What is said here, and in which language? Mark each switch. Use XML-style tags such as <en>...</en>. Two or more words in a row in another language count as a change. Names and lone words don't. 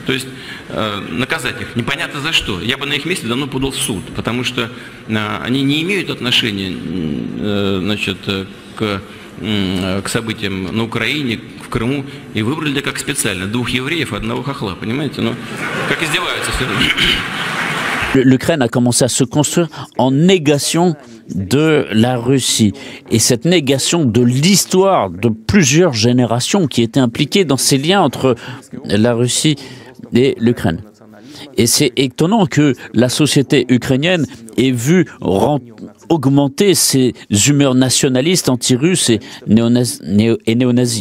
<ru>То есть наказать их непонятно за что. Я бы на их месте давно подал в суд, потому что они не имеют отношения, значит, к событиям на Украине, в Крыму, и выбрали как специально двух евреев, одного хохла, понимаете? Ну, как издеваются все равно.</ru> <fr>L'Ukraine a commencé à se construire en négation de la Russie. Et cette négation de l'histoire de plusieurs générations qui étaient impliquées dans ces liens entre la Russie et l'Ukraine. Et c'est étonnant que la société ukrainienne ait vu augmenter ses humeurs nationalistes, anti-russes et néo-nazis.</fr>